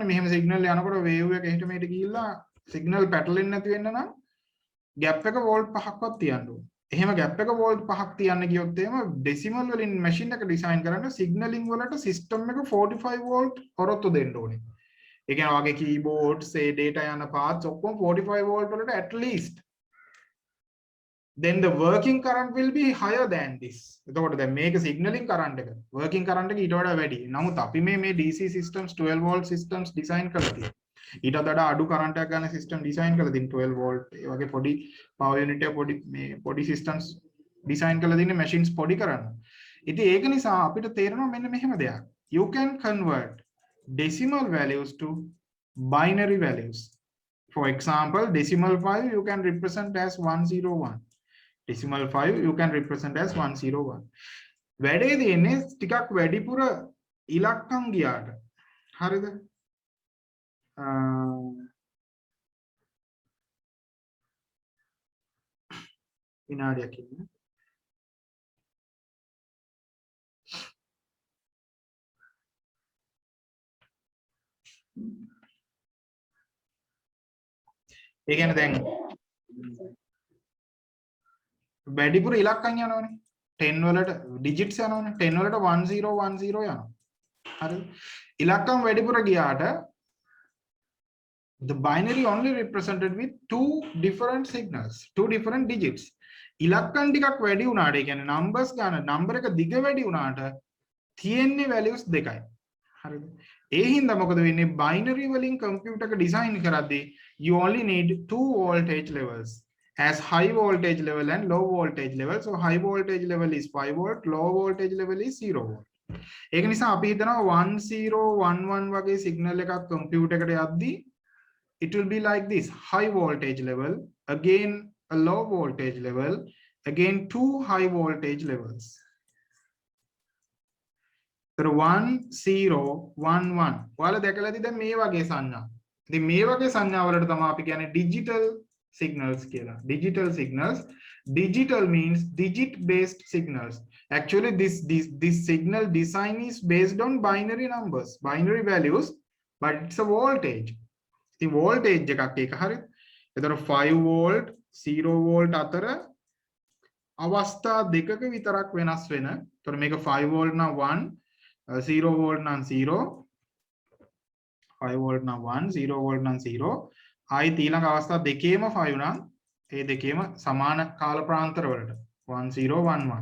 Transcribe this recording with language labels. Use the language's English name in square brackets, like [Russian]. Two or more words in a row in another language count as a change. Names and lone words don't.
[Sinhala] මෙහෙම සිග්නල් යනකොට වේව් එක එහෙට මෙහෙට ගිහිල්ලා සිග්නල් පැටලෙන්නේ නැති වෙන්න නම් ગેප් එක වෝල්ට් 5ක්වත් තියන්න ඕනේ. එහෙම ગેප් එක වෝල්ට් 5ක් තියන්න ගියොත් එහෙම ඩෙසිමල් වලින් මැෂින් එක ඩිසයින් කරන්න සිග්නලින් වලට සිස්ටම් එක 45 වෝල්ට් ඔරොත්තු දෙන්න ඕනේ. ඒ කියන්නේ වගේ කීබෝඩ්ස් ඒ data යන paths ඔක්කොම 45 වෝල්ට් වලට [English] at least. Then the working current will be higher than this. [Sinhala] එතකොට දැන් මේක [English] signaling current [Sinhala] එක. [English] working current [Sinhala] එක ඊට වඩා වැඩි. නමුත් අපි මේ [English] DC systems 12 volt systems design [Sinhala] කරලා තියෙනවා. ඊට වඩා අඩු current එකක් ගන්න [English] system design [Sinhala] කරලා තියෙන 12 volt ඒ වගේ පොඩි [English] power unit [Sinhala] එක පොඩි [English] systems design [Sinhala] කරලා තියෙන machines පොඩි කරන්න. ඉතින් ඒක නිසා අපිට තේරෙනවා මෙන්න මෙහෙම දෙයක්. [English] You can convert decimal values to binary values. For example, decimal 5 you can represent as 101. Decimal 5 you can represent as 101. [Sinhala] වැඩේ තියෙන්නේ ටිකක් වැඩිපුර ඉලක්කම් ගියාට. හරිද? විනාඩියක් ඉන්න. ඒ කියන්නේ දැන් වැඩිපුර ඉලක්කම් යනවනේ. 10 වලට digits යනවනේ. 10 වලට 1010 යනවා. හරිද? ඉලක්කම් වැඩිපුර ගියාට [English] the binary only represented with two different signals, two different digits. [Sinhala] ඉලක්කම් ටිකක් වැඩි වුණාට ඒ කියන්නේ numbers ගන්න number එක දිග වැඩි වුණාට තියෙන්නේ values දෙකයි. හරිද? ඒ හින්දා මොකද වෙන්නේ binary වලින් computer එක design කරද්දී [English] you only need two voltage levels as high voltage level and low voltage level. So high voltage level is 5 volt, low voltage level is 0 volt. [Sinhala] ඒක නිසා අපි හිතනවා 1011 වගේ signal එකක් computer එකට යද්දී [English] it will be like this: high voltage level, again a low voltage level, again two high voltage levels. [Sinhala] So 1011 ඔයාලා දැකලා ඇති දැන් මේ වගේ සංඥා. ඉතින් මේ වගේ සංඥා වලට තමයි අපි කියන්නේ [English] digital signals [Sinhala] කියලා. [English] Digital signals. Digital means digit based signals. Actually this signal design is based on binary numbers, binary values, but it's a voltage. The voltage [Sinhala] එකක් ඒක හරිද? එතකොට 5 volt 0 volt අතර අවස්ථා දෙකක විතරක් වෙනස් වෙන. එතකොට මේක 5 volt නම් 1, 0 volt නම් 0, 5 volt නම් 1, 0 volt නම් 0. ආයි ඊළඟ අවස්ථා දෙකේම 5 නම් ඒ දෙකේම සමාන කාල ප්‍රාන්තර වලට 1011.